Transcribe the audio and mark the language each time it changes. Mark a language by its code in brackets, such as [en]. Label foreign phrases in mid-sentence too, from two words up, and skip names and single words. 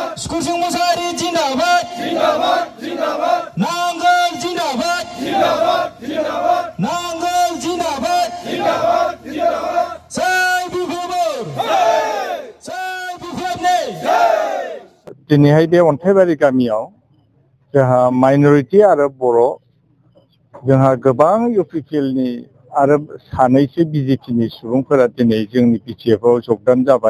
[brx] Kursing Musari Jindabad, Jindabad, Jindabad. Nangal Jindabad, Jindabad, Jindabad. Nangal Jindabad, Jindabad, Jindabad. Say Bukhabur, say Bukhabne. दिनैहाय बे अन्थाइबारि गामियाव जोंहा माइनरिटी आरो बर' जोंहा गोबां इउपिपिएलनि आरो सानैसो बिजेपिनि सुबुंफोरा दिनै जोंनि बिटिएफआव जगदान जाबाय।